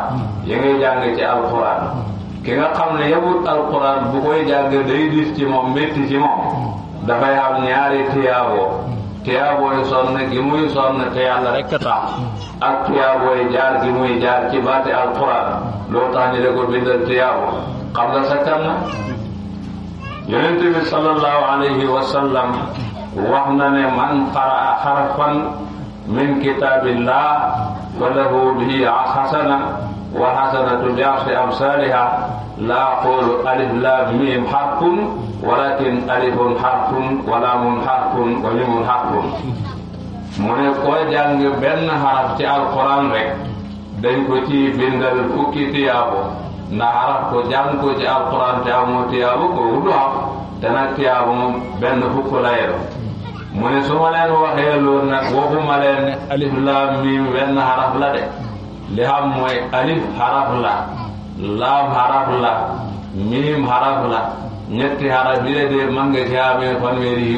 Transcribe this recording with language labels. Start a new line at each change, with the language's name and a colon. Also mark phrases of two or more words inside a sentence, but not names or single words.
Wolof: yi ngay jàng ci alquran ki nga xam ne yebut alquran bu koy jàng day dis ci moom métti ci moom dafay am ñaari tiyaabooy sonn gi muy sonn te yàlla rek tax ak tiyaabooy jaar gi muy jaar ci baati alquran loolu tax ñu de ko bindal tiyaabo xam nga sakkan na yonent bi
Arabic: صلى الله عليه وسلم
Wolof: wax na ne
Arabic: من قرأ حرفا من كتاب الله فله به حسنة والحسنة بعشر أمثالها لا أقول ألف لام ميم حرف ولكن ألف حرف ولام حرف وميم حرف.
Wolof: mu ne koo jàng benn xaraf ci alquran rek dañ ko ci bindal fukki tiyaabo ndax xaraf ko jàng ko ci alquran te amoo tiyaabo ko du am te nag tiyaabo moom benn fukk la yero. mu ne su ma leen waxee loolu nag waxuma leen ne alif laam miim benn xaraf la de li xam mooy alif xaraf la laam xaraf la miim xaraf la ñetti xaraf yi de mën nga ci amee fanweeri yiw.